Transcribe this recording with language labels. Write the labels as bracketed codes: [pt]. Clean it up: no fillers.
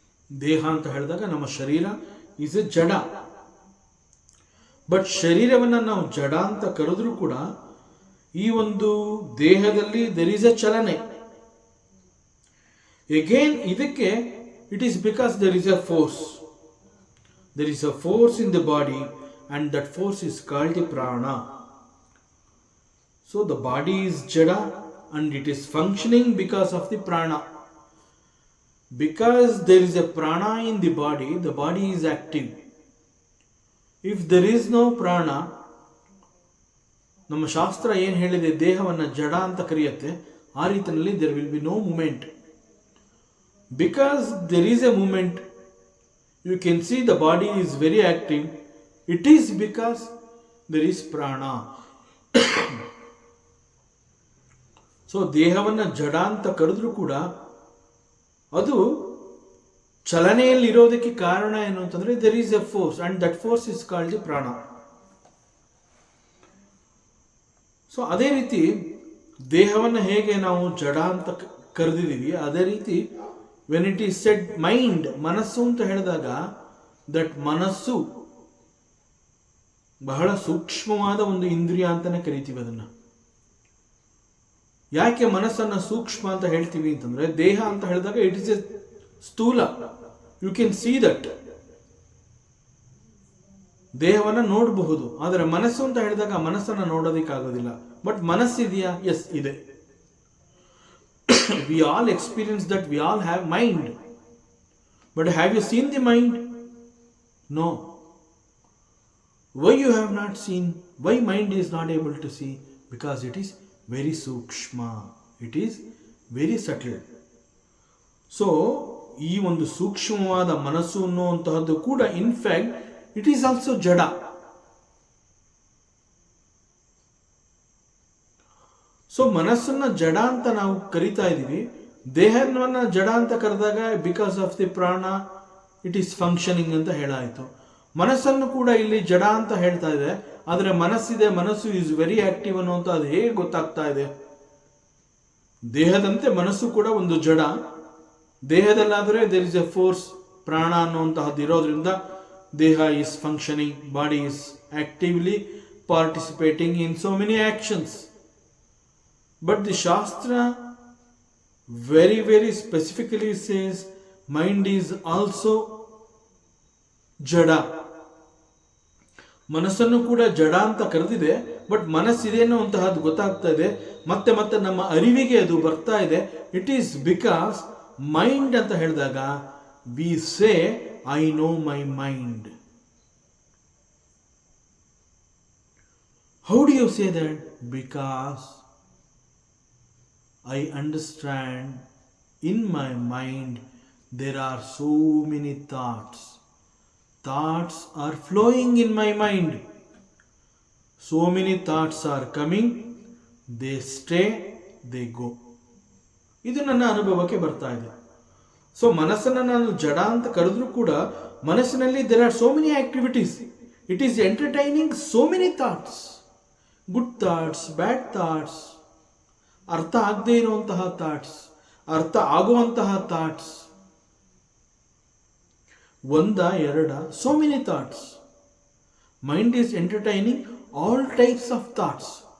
[kn] ದೇಹ ಅಂತ ಹೇಳಿದಾಗ ನಮ್ಮ ಶರೀರ [en] is a [kn] ಜಡ. ಬಟ್ ಶರೀರವನ್ನು ನಾವು ಜಡ ಅಂತ ಕರೆದ್ರೂ ಕೂಡ ಈ ಒಂದು ದೇಹದಲ್ಲಿ [en] there is a [kn] ಚಲನೆ. [en] again [kn] ಇದಕ್ಕೆ [en] It is because there is a force. There is a force in the body and that force is called the prana. So the body is jada and it is functioning because of the prana. Because there is a prana in the body is active. If there is no prana, [kn] ನಮ್ಮ ಶಾಸ್ತ್ರ ಏನು ಹೇಳಿದೆ, ದೇಹವನ್ನು ಜಡ ಅಂತ ಕರೆಯುತ್ತೆ, ಆ ರೀತಿಯಲ್ಲಿ [en] there will be no movement. Because there is a movement, you can see the body is very active. It is because there is prana. [kn] So ದೇಹವನ್ನು ಜಡ ಅಂತ ಕರೆದ್ರೂ ಕೂಡ ಅದು ಚಲನೆಯಲ್ಲಿ ಇರೋದಕ್ಕೆ ಕಾರಣ ಏನು ಅಂತಂದ್ರೆ [en] there is a force and that force is called the prana. [kn] So ಅದೇ ರೀತಿ ದೇಹವನ್ನು ಹೇಗೆ ನಾವು ಜಡ ಅಂತ ಕರೆದಿದ್ದೀವಿ, ಅದೇ ರೀತಿ [en] when it is said mind, [kn] ಮನಸ್ಸು ಅಂತ ಹೇಳಿದಾಗ ದಟ್ ಮನಸ್ಸು ಬಹಳ ಸೂಕ್ಷ್ಮವಾದ ಒಂದು ಇಂದ್ರಿಯ ಅಂತಾನೆ ಕರಿತೀವಿ ಅದನ್ನ. ಯಾಕೆ ಮನಸ್ಸನ್ನ ಸೂಕ್ಷ್ಮ ಅಂತ ಹೇಳ್ತೀವಿ ಅಂತಂದ್ರೆ ದೇಹ ಅಂತ ಹೇಳಿದಾಗ [en] it is a [kn] ಸ್ಥೂಲ, [en] you can see that, [kn] ದೇಹವನ್ನ ನೋಡಬಹುದು. ಆದರೆ ಮನಸ್ಸು ಅಂತ ಹೇಳಿದಾಗ ಮನಸ್ಸನ್ನ ನೋಡೋದಕ್ಕಾಗೋದಿಲ್ಲ. ಬಟ್ ಮನಸ್ಸಿದೆಯಾ? ಎಸ್, ಇದೆ. [en] We all experience that we all have mind. But have you seen the mind? No. Why you have not seen? Why mind is not able to see? Because it is very sukshma. It is very subtle. [kn] So, ಈ ಒಂದು ಸೂಕ್ಷ್ಮವಾದ ಮನಸ್ಸು ಅನ್ನುವಂತಹದ್ದು ಕೂಡ [en] in fact it is also [kn] ಜಡ. So ಮನಸ್ಸನ್ನ ಜಡ ಅಂತ ನಾವು ಕರಿತಾ ಇದ್ದೀವಿ. ದೇಹವನ್ನ ಜಡ ಅಂತ ಕರೆದಾಗ [en] because of the ಪ್ರಾಣ it is functioning [kn] ಅಂತ ಹೇಳಾಯಿತು. ಮನಸ್ಸನ್ನು ಕೂಡ ಇಲ್ಲಿ ಜಡ ಅಂತ ಹೇಳ್ತಾ ಇದೆ. ಆದರೆ ಮನಸ್ಸಿದೆ, ಮನಸ್ಸು [en] is very active [kn] ಅನ್ನುವಂಥ ಅದು ಹೇಗೆ ಗೊತ್ತಾಗ್ತಾ ಇದೆ? ದೇಹದಂತೆ ಮನಸ್ಸು ಕೂಡ ಒಂದು ಜಡ. ದೇಹದಲ್ಲಾದರೆ [en] there is a force, [kn] ಪ್ರಾಣ ಅನ್ನುವಂತಹದ್ದು ಇರೋದ್ರಿಂದ ದೇಹ [en] Is functioning, body is actively participating in so many actions. But the Shastra very, very specifically says mind is also jada. [kn] ಮನಸ್ಸನ್ನು ಕೂಡ ಜಡ ಅಂತ ಕರೆದಿದೆ. ಬಟ್ ಮನಸ್ಸಿದೆ ಅನ್ನುವಂತಹದ್ದು ಗೊತ್ತಾಗ್ತಾ ಇದೆ, ಮತ್ತೆ ಮತ್ತೆ ನಮ್ಮ ಅರಿವಿಗೆ ಅದು ಬರ್ತಾ ಇದೆ. [en] it is because mind [kn] ಅಂತ ಹೇಳಿದಾಗ [en] We say I know my mind. How do you say that? Because I understand in my mind there are so many thoughts. Thoughts are flowing in my mind. So many thoughts are coming, they stay, they go. [kn] ಇದು ನನ್ನ ಅನುಭವಕ್ಕೆ ಬರ್ತಾ ಇದೆ. So ಮನಸ್ಸನ್ನು ನಾನು ಜಡ ಅಂತ ಕರೆದ್ರೂ ಕೂಡ ಮನಸ್ಸಿನಲ್ಲಿ [en] there are so many activities. It is entertaining so many thoughts. Good thoughts, bad thoughts, [kn] ಅರ್ಥ ಆಗದೇ ಇರುವಂತಹ [en] thoughts, [kn] ಅರ್ಥ ಆಗುವಂತಹ [en] thoughts, [kn] ಒಂದ ಎರಡ, [en] So many thoughts. Mind is entertaining all types of thoughts.